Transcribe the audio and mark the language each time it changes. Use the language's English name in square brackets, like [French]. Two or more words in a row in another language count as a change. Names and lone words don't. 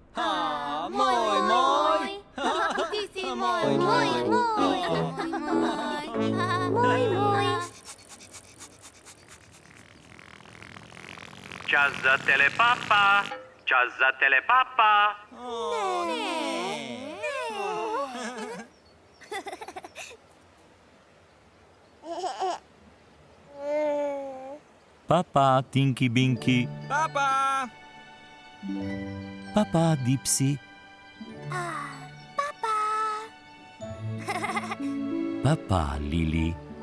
[Slovenian] Moj. Ti si moj. Čas za telepapa. Čas za telepapa. Papa, Tinky Binky. Papa. Papa, Dipsy. Papa, Lili.